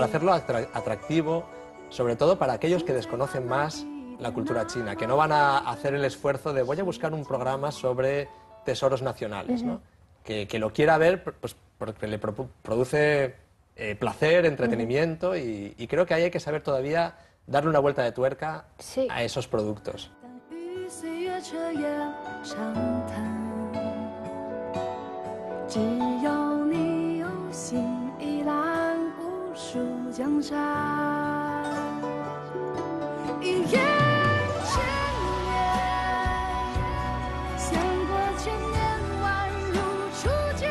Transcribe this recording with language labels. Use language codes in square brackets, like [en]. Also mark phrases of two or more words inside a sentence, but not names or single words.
[es] para hacerlo atractivo, sobre todo para aquellos que desconocen más la cultura china, que no van a hacer el esfuerzo de voy a buscar un programa sobre tesoros nacionales, ¿no? Que lo quiera ver pues, porque le produce placer, entretenimiento, y creo que ahí hay que saber todavía darle una vuelta de tuerca Sí. a esos productos. [zh] 与岁月彻夜长谈，只有你有心，一览无数江山。一眼千年，相过千年，宛如初见。